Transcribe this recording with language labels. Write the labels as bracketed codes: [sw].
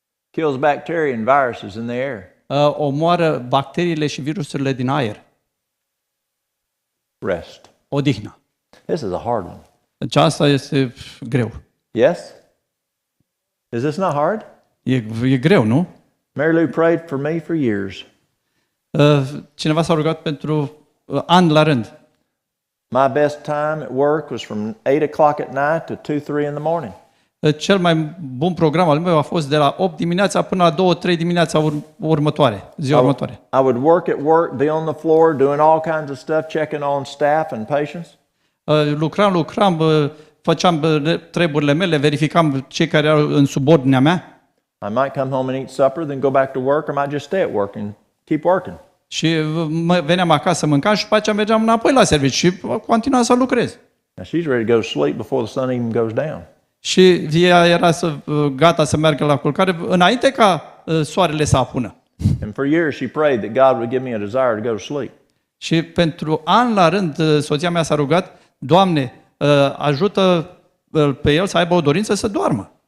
[en] Kills bacteria and viruses in the air. [ro] Omoară bacteriile și virusurile din aer. [en] Rest. [ro] Odihnă. [en] This is a hard one. [ro] Deci asta este greu. [en] Yes? Is this not hard? [ro] E greu, nu? [en] Mary Lou prayed for me for years. [ro] Cineva s-a rugat pentru ani la rând. [en] My best time at work was from 8 o'clock at night to 2-3 in the morning. [ro] Cel mai bun program al meu a fost de la 8 dimineața până la 2-3 dimineața următoare, ziua următoare. [en] I would work at work, be on the floor, doing all kinds of stuff, checking on staff and patients. [ro] Lucram, făceam treburile mele, verificam cei care erau în subordinea mea. [en] I might come home and eat supper, then go back to work, or might just stay at work and keep working. [ro] Și veneam acasă, mâncam și după aceea mergeam înapoi la serviciu și continuam să lucrez. [en] Now she's ready to go to sleep before the sun even goes down. [ro] Și ea era gata să meargă la culcare înainte ca soarele să apună. [en] And for years she prayed that God would give me a desire to go to sleep. [ro] Și pentru ani la rând soția mea s-a rugat, Doamne, ajută pe el să aibă o dorință să doarmă.